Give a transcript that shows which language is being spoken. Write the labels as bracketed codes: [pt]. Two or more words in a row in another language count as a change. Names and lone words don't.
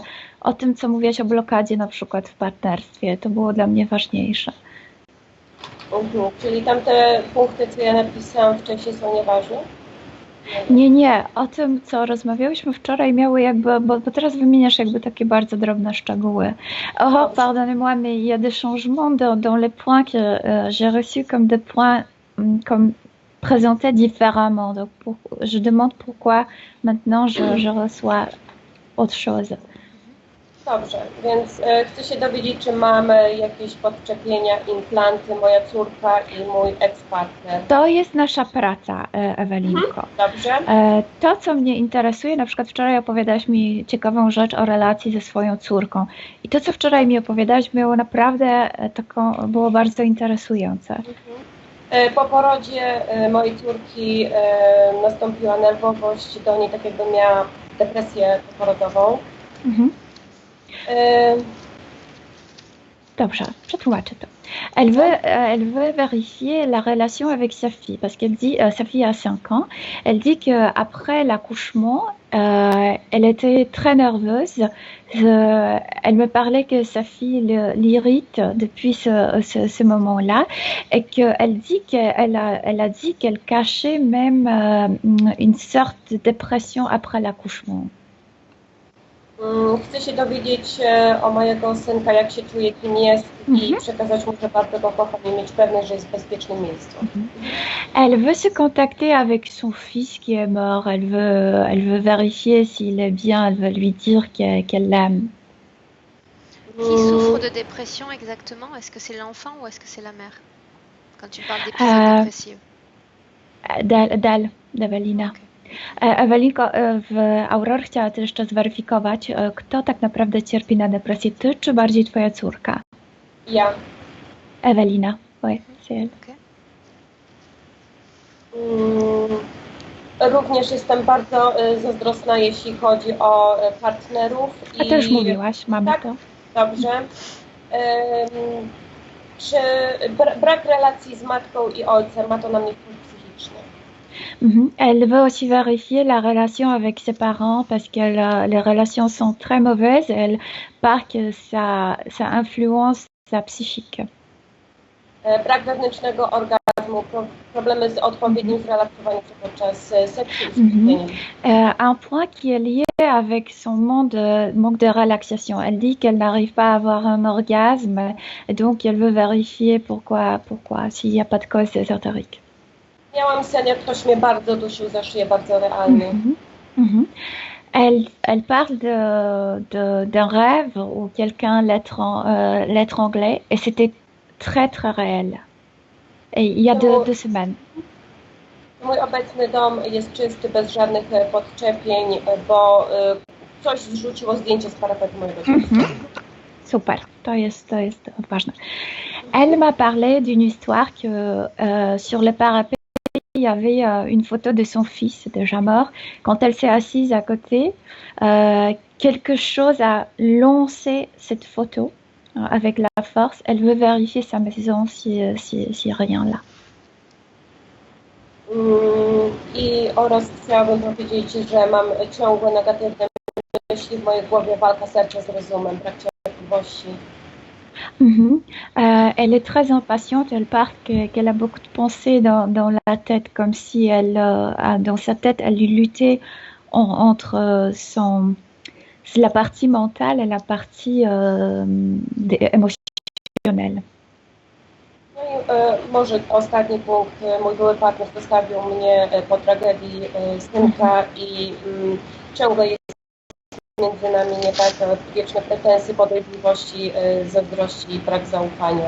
[pl] O tym, co mówiłaś o blokadzie na przykład w partnerstwie, to było dla mnie ważniejsze. Czyli tamte punkty, co ja napisałam wcześniej, są nieważne? Nie. O tym, co rozmawiałyśmy wczoraj, miały jakby, bo teraz wymieniasz jakby takie bardzo drobne szczegóły. [fr] Oh, pardonnez-moi, mais il y a des changements dans les points que j'ai reçus comme des points comme présentés différemment. Donc, je demande pourquoi maintenant je reçois autre chose. [pl] Dobrze, więc chcę się dowiedzieć, czy mamy jakieś podczepienia, implanty, moja córka i mój ex-partner. To jest nasza praca, Ewelinko. Dobrze. To, co mnie interesuje, na przykład wczoraj opowiadałaś mi ciekawą rzecz o relacji ze swoją córką. I to, co wczoraj mi opowiadałaś, było bardzo interesujące. Po porodzie mojej córki nastąpiła nerwowość do niej, tak jakby miała depresję poporodową. Dobrze, przetłumaczę to. [fr] Elle veut vérifier la relation avec sa fille, parce qu'elle dit, sa fille a 5 ans, elle dit qu'après l'accouchement, elle était très nerveuse. Elle me parlait que sa fille l'irrite depuis ce moment-là et qu'elle dit elle a dit qu'elle cachait même une sorte de dépression après l'accouchement. [pl] Chcę się dowiedzieć o mojego synka, jak się czuje, kim jest i przekazać mu, że bardzo go kocham i mieć pewność, że jest w bezpiecznym miejscu. [fr] Elle veut se contacter avec son fils qui est mort. Elle veut vérifier s'il est bien. Elle veut lui dire qu'elle l'aime. Qui souffre de dépression exactement? Est-ce que c'est l'enfant ou est-ce que c'est la mère? Quand tu parles d'épisode dépressif. [pl] Ewelina. Ewelinko, Aurora chciała też jeszcze zweryfikować, kto tak naprawdę cierpi na depresję, ty czy bardziej twoja córka? Ja. Ewelina. [fr] Oui, c'est elle. [pl] Również jestem bardzo zazdrosna, jeśli chodzi o partnerów. A to już mówiłaś, mamy tak, to. Dobrze. Czy brak relacji z matką i ojcem ma to na mnie wpływ psychiczny? [fr] Elle veut aussi vérifier la relation avec ses parents parce que les relations sont très mauvaises. Elle part que ça influence sa psychique. [pl] Brak wewnętrznego orgazmu, problemy z odpowiednim zrelaksowaniem się podczas seksu i skupieniem. [fr] Un point qui est lié avec son manque de relaxation. Elle dit qu'elle n'arrive pas à avoir un orgasme, donc elle veut vérifier pourquoi s'il n'y a pas de cause ésotérique. [pl] Miałam sen, jak ktoś mnie bardzo dusił za szyję, bardzo realnie. [fr] Elle parle d'un rêve où quelqu'un l'étranglait et c'était très très réel. Et il y a deux semaines. [pl] Mój obecny dom jest czysty, bez żadnych podczepień, bo coś zrzuciło zdjęcie z parapetu mojego domu. Super, to jest ważne. [fr] Elle m'a parlé d'une histoire que sur le parapet, il y avait une photo de son fils déjà mort. Quand elle s'est assise à côté, quelque chose a lancé cette photo avec la force. Elle veut vérifier sa maison si rien là. [pl] Oraz chciałabym powiedzieć, że mam ciągłe negatywne myśli w mojej głowie, walka serca z rozumem, brak cierpliwości. [fr] Elle est très impatiente, elle part qu'elle a beaucoup de pensées dans la tête, comme si dans sa tête, elle luttait entre la partie mentale et la partie émotionnelle. [pl] No i może ostatni punkt, mój były partner zostawił mnie po tragedii synka i ciągle jest między nami nie tak wieczne pretensje, podejrzliwości, zazdrości i brak zaufania.